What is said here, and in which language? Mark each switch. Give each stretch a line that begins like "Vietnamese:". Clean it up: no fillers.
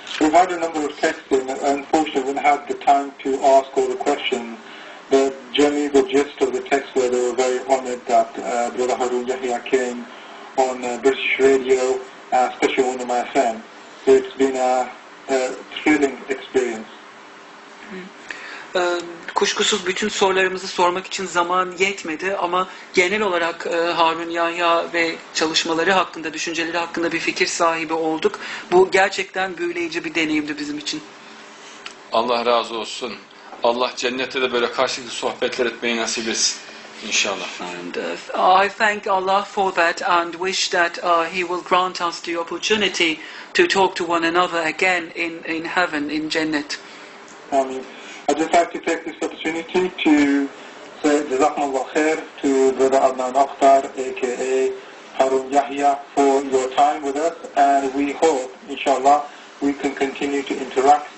English: We've had a number of texts in, unfortunately we haven't had the time to ask all the questions, but generally the gist of the text were they were very honoured that Brother Harun Yahya came on British radio, especially on Ummah FM. So it's been a thrilling experience.
Turkish: Kuşkusuz bütün sorularımızı sormak için zaman yetmedi ama genel olarak Harun Yahya ve çalışmaları hakkında, düşünceleri hakkında bir fikir sahibi olduk. Bu gerçekten büyüleyici bir deneyimdi bizim için. Allah razı olsun. Allah cennette de böyle karşılıklı sohbetler etmeyi nasip etsin. İnşallah.
English: And I thank Allah for that and wish that He will grant us the opportunity to talk to one another again in heaven, in Cennet. Amen. I'd just like to take this opportunity to say Jazakumullah khair to Brother Adnan Oktar, aka Harun Yahya, for your time with us, and we hope, inshallah, we can continue to interact.